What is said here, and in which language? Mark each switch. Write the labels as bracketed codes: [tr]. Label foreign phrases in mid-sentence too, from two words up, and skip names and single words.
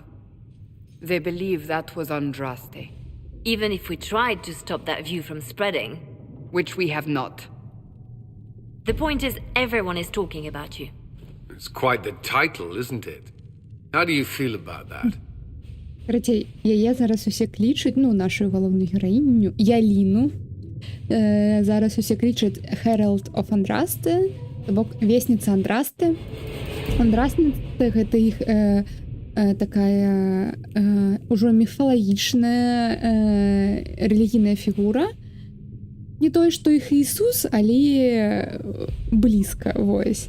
[en] They believe that was Andraste. Even if we tried to stop that view from spreading. Which we have not. The point is, everyone is talking about you. It's quite the title, isn't it? How do you feel about that? [be] Короче, яе зараз усе клічуть, ну, [uk] нашу головну героїню, [be] Яліну. Зараз усе клічуть [en] Herald of Andraste, [uk] тобто вестница Андрасте. [be] Андрасте — гэта іх такая ўжо міфалагічная рэлігійная фігура. Не тое, што іх Ісус, але блізка, вось.